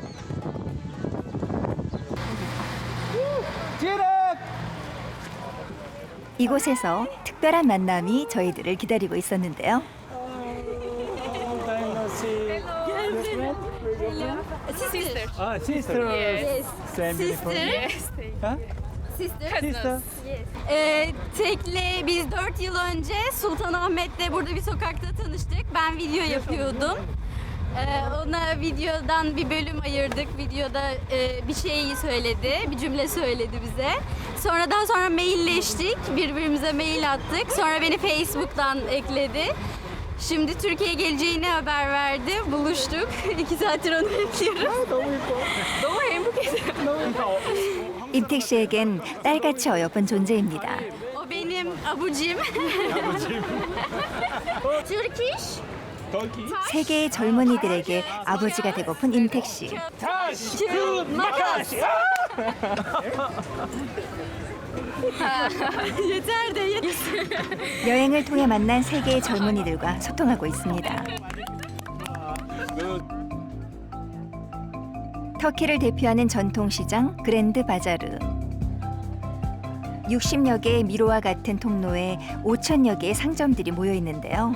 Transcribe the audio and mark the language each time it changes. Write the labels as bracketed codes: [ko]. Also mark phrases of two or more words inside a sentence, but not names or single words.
[ko] 이곳에서 특별한 만남이 저희들을 기다리고 있었는데요. [en] Sister. 아, sister. Yes. Same Sister. Yes. Ha? Sister. [tr] Tekle biz 4 yıl önce Sultanahmet'te burada bir sokakta tanıştık. Ben video yapıyordum. Ona videodan bir bölüm ayırdık. Videoda bir şey söyledi, bir cümle söyledi bize. Sonradan sonra mailleştik, birbirimize mail attık. Sonra beni Facebook'tan ekledi. Şimdi Türkiye'ye geleceğini haber verdi. Buluştuk. 2 saattir onu bekliyoruz. [ko] 너무 행복해요. 그러니까 임택 씨에겐 딸같이 어여쁜 존재입니다. [tr] O benim abucim. Turkish. [ko] 세계의 젊은이들에게 아버지가 되고픈 임택 씨. [tr] Makas. Yeter de. [ko] 여행을 통해 만난 세계의 젊은이들과 소통하고 있습니다. 터키를 대표하는 전통시장 그랜드 바자르. 60여 개의 미로와 같은 통로에 5천여 개의 상점들이 모여 있는데요.